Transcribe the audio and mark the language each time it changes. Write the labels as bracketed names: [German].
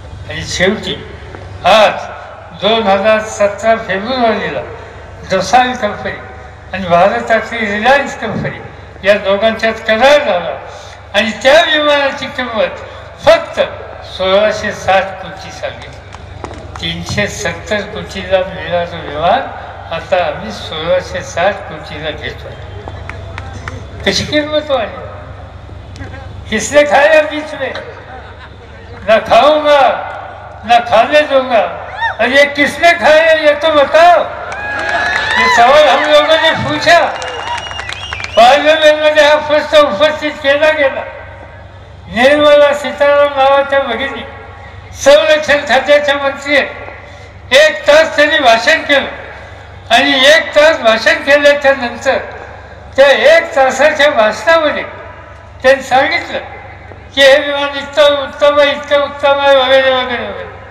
[Marathi] आणि शेवटी आज 2017 फेब्रुवारीला दोसाल कंपनी आणि भारतातली रिलायन्स कंपनी या दोघांच्यात करार झाला आणि त्या विमानाची किंमत फक्त 1660 कोटी सांगितलं. 370 कोटीला मिळणारा विमान आता आम्ही 1660 कोटीला घेतोय. कशी किंमत वाढली. [Hindi] किसने खाया बीच में, ना खाऊंगा ना खाने दूंगा, और ये किसने खाया ये तो बताओ. ये सवाल हम लोगों ने पूछा. [Marathi] पार्लिमेंट मध्ये हा प्रश्न उपस्थित केला गेला. निर्मला सीतारामन नावाच्या भगिनी संरक्षण खात्याच्या मंत्री आहेत. 1 तास त्यांनी भाषण केलं आणि 1 तास भाषण केल्याच्या नंतर त्या 1 तासाच्या भाषणामध्ये त्यांनी सांगितलं की हे विमान इतकं उत्तम आहे, इतकं उत्तम आहे, वगैरे वगैरे वगैरे.